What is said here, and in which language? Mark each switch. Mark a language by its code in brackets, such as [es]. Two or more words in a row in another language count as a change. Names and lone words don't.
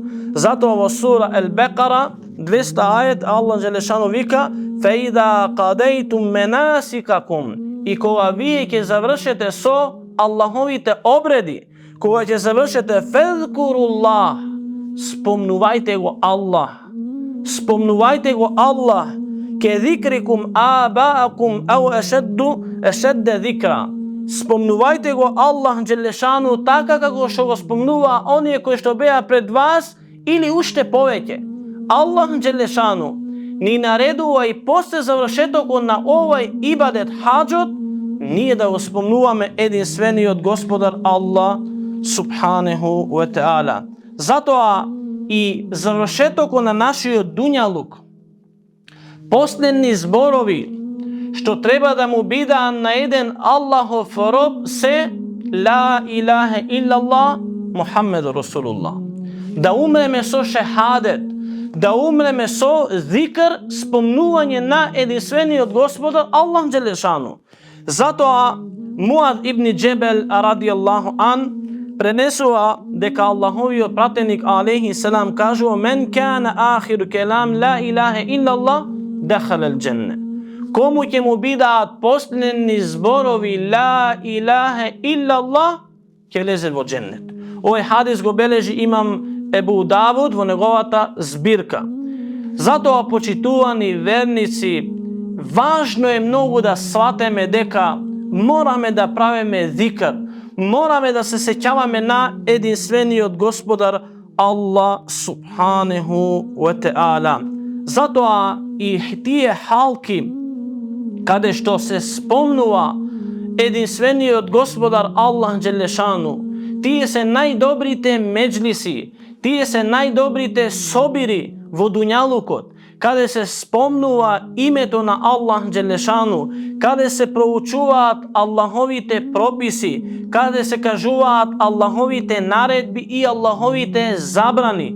[mk] Затоа во сура Ал-Бекара 200 ајет Аллах Джелешану вика: [ar] فإذا قضيتم مناسككم, [mk] и кога вие ќе завршите со Аллаховите обреди, кога ќе завршите фезкуруллах, спомнувајте го Аллах, спомнувајте го Аллах, [ar] كذكركم آباءكم أو أشد ذكرا, [mk] спомнувајте го Аллах Джелешану така како што го спомнува оние кои што беа пред вас или уште повеќе. Аллах Джелешану ни наредува и после завршетокот на овој ибадет хаџот, ние да го спомнуваме единствениот Господар Аллах [ar] سبحانه وتعالى. [mk] Затоа и завршетокот на нашиот дуњалук, последни зборови што треба да му бидат на еден Аллахов роб се [ar] لا إله إلا الله محمد رسول الله. [mk] Да умреме со шехадет, да умреме со зикр, спомнување на единствениот Господар Аллах Джелешану. Затоа Муад ибн Джебел [ar] رضي الله عن [mk] пренесува дека Аллаховиот пратеник [ar] عليه السلام [mk] кажува: [ar] من كان آخر كلام لا إله إلا الله دخل الجنة. [mk] Кому ќе му бидат последни зборови [ar] لا إله إلا الله, [mk] ќе влезе во дженнет. Овој хадис го бележи имам Ебу Давуд во неговата збирка. Затоа, почитувани верници, важно е многу да сватеме дека мораме да правиме зикр, мораме да се сеќаваме на единствениот Господар Аллах [ar] سبحانه وتعالى. [mk] Затоа и тие халки каде што се спомнува единствениот Господар Аллах Джелешану, тие се најдобрите меджлиси, Тие се најдобрите собири во дуњалукот, каде се спомнува името на Аллах Джелешану, каде се проучуваат Аллаховите прописи, каде се кажуваат Аллаховите наредби и Аллаховите забрани.